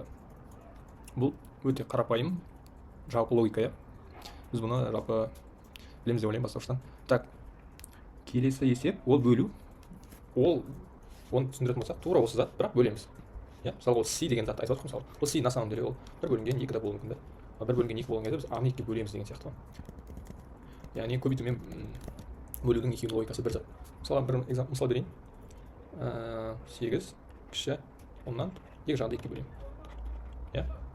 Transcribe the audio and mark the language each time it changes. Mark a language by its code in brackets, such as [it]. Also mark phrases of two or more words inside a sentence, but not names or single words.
[kk] Бұл өте қарапайым жалпы логика. Біз бұны жалпы білеміз деп ойлаймын бастауыштан. Так, келесі есеп ол бөлу. Оны түсіндіретін болсақ, тура осы зат, бірақ бөлеміз. Мысалы, ол С деген затты айтып отырмыз. Ол С [ru] на самом деле [kk] ол 1 бөлінген 2 да болуы мүмкін. 1 бөлінген 2 болған кезде біз А-ны 2-ге бөлеміз деген сияқты. Яғни көбейту мен бөлудің екеуінің логикасы бір зат. Мысалы, бір мысал берейін. 8 кіші 10-нан 2 жағында 2-ге бөлемін.